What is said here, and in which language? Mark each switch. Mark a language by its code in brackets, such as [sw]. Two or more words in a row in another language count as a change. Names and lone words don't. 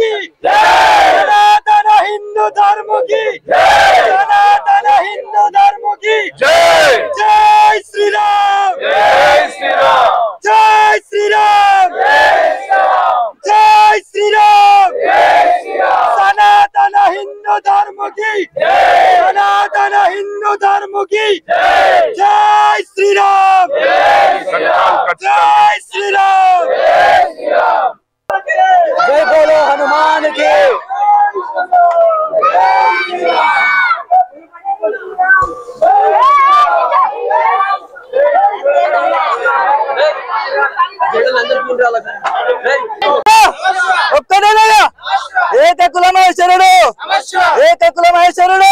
[hi] सनातन हिंदू धर्म की सनातन हिंदू धर्म की जय जय श्री राम जय श्री राम जय श्री राम जय श्री राम सनातन हिंदू धर्म की सनातन हिंदू धर्म की जय श्री राम जय श्री राम जय बोलो हनुमान के [te] ఏకకుల మహేశ్వరుడు ఏకకుల మహేశ్వరుడు